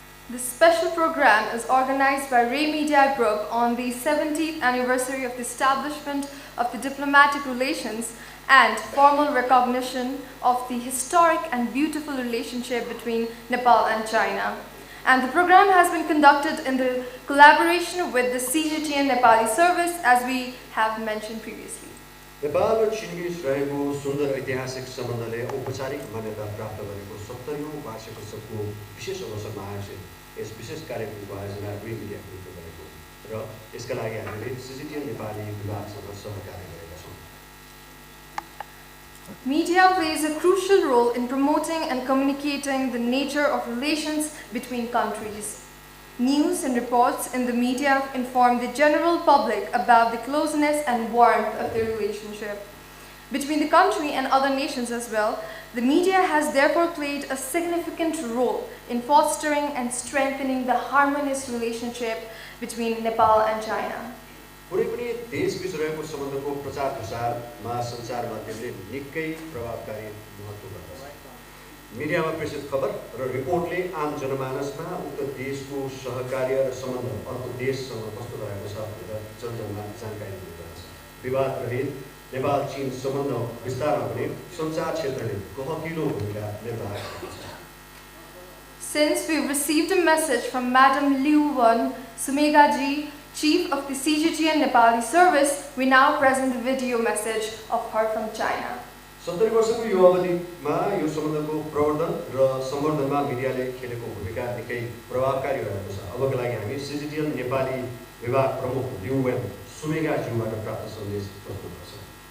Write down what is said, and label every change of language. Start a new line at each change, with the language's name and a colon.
English: This special program is organized by Ray Media Group on the 70th anniversary of the establishment of the diplomatic relations and formal recognition of the historic and beautiful relationship between Nepal and China. And the program has been conducted in the collaboration with the CGTN Nepali service, as we have mentioned previously.
Nepali: Nepal र चीनबीच रहेको सुन्दर ऐतिहासिक सम्बन्धले औपचारिक मान्यता प्राप्त गरेको 70औं वार्षिक उत्सवको विशेष अवसरमा आयोजित यस विशेष कार्यक्रमको आयोजना रे मिडिया ग्रुपले गरेको र यसका लागि हामीले CGTN नेपाली विभागसँग सहकार्य गरेका छौँ।
English: Media plays a crucial role in promoting and communicating the nature of relations between countries. News and reports in the media inform the general public about the closeness and warmth of the relationship between the country and other nations as well. The media has therefore played a significant role in fostering and strengthening the harmonious relationship between Nepal and China.
Nepali: कुनै पनि देशबीच रहेको सम्बन्धको प्रचार प्रसारमा सञ्चार माध्यमले निकै प्रभावकारी महत्त्व गर्दछ। मिडियामा प्रेषित खबर र रिपोर्टले आम जनमानसमा उक्त देशको सहकार्य र सम्बन्ध अर्को देशसँग कस्तो रहेको छ भनेर जनजनमा जानकारी दिन्छ। विवाद रहित नेपाल चीन सम्बन्ध विस्तारमा पनि सञ्चार क्षेत्रले गहकिलो भूमिका निर्वाह गरेको छ।
English: Since we received a message from Madam Liu Wen Sumegaji, Chief of the CGTN Nepali service, we now present the video message of her from China.
Nepali: 70 वर्षको यो अवधिमा यो सम्बन्धको प्रवर्धन र सम्वर्धनमा मिडियाले खेलेको भूमिका निकै प्रभावकारी रहेको छ। अबको लागि हामी CGTN नेपाली विभाग प्रमुख लिउ वेन सुमेगाज्यूबाट प्राप्त सन्देश प्रस्तुत गर्छौँ।